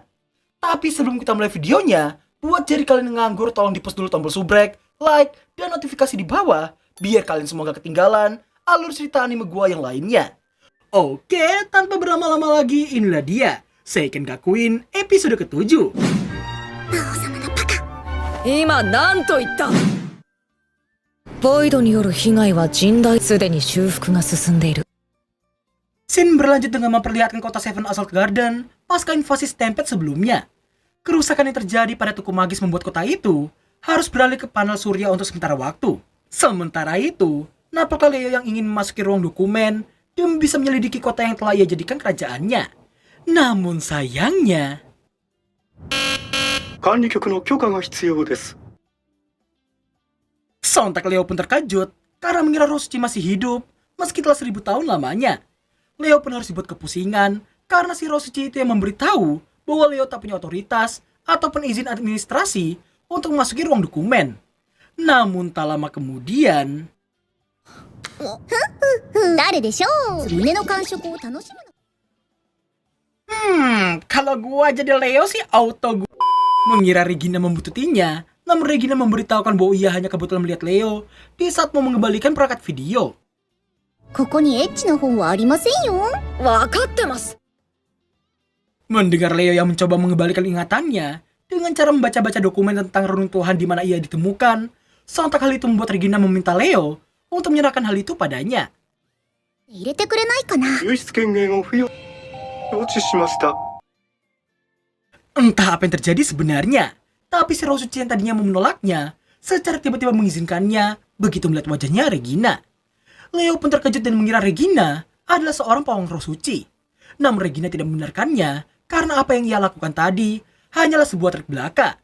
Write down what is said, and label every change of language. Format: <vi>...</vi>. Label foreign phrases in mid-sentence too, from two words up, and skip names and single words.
<id>Tapi sebelum kita mulai videonya, buat jari kalian yang nganggur tolong di-post dulu tombol subrek, like, dan notifikasi di bawah, biar kalian semua gak ketinggalan alur cerita anime gue yang lainnya. Oke, tanpa berlama-lama lagi, inilah dia Seiken Gakuin episode ke-7.</id> <ja>今何と言った。ボイドによる被害は甚大、すでに修復が進んでいる。</ja> <id>Scene berlanjut dengan memperlihatkan kota Seven Assault Garden pasca invasi Stampede sebelumnya. Kerusakan yang terjadi pada tuku magis membuat kota itu harus beralih ke panel surya untuk sementara waktu. Sementara itu, nampaklah Leo yang ingin memasuki ruang dokumen dan bisa menyelidiki kota yang telah ia jadikan kerajaannya. Namun sayangnya,</id> <ja>管理局の許可が必要です。</ja> <id>sontak Leo pun terkejut karena mengira Rosuchi masih hidup meski telah 1000 tahun lamanya. Leo pun harus dibuat kepusingan karena si Rosuchi itu yang memberitahu bahwa Leo tak punya otoritas ataupun izin administrasi untuk memasuki ruang dokumen. Namun tak lama kemudian,</id> <ja>誰でしょう。胸の感触を楽しむの。</ja> <id>kalau gua jadi Leo sih auto gua mengira Regina membututinya. Namun Regina memberitahukan bahwa ia hanya kebetulan melihat Leo di saat mau mengembalikan perangkat video.</id> <ja>ここにエッチな本はありませんよ。わかってます。</ja> <id>Mendengar Leo yang mencoba mengembalikan ingatannya dengan cara membaca-baca dokumen tentang runtuhan di mana ia ditemukan, sontak hal itu membuat Regina meminta Leo untuk menyerahkan hal itu padanya.</id> <ja>入れてくれないかな。輸出権限を付与承知しました。</ja> <id>Entah apa yang terjadi sebenarnya, tapi si Rosuchi yang tadinya mau menolaknya, secara tiba-tiba mengizinkannya begitu melihat wajahnya Regina. Leo pun terkejut dan mengira Regina adalah seorang pawang Rosuchi. Namun Regina tidak membenarkannya karena apa yang ia lakukan tadi hanyalah sebuah trik belaka.</id>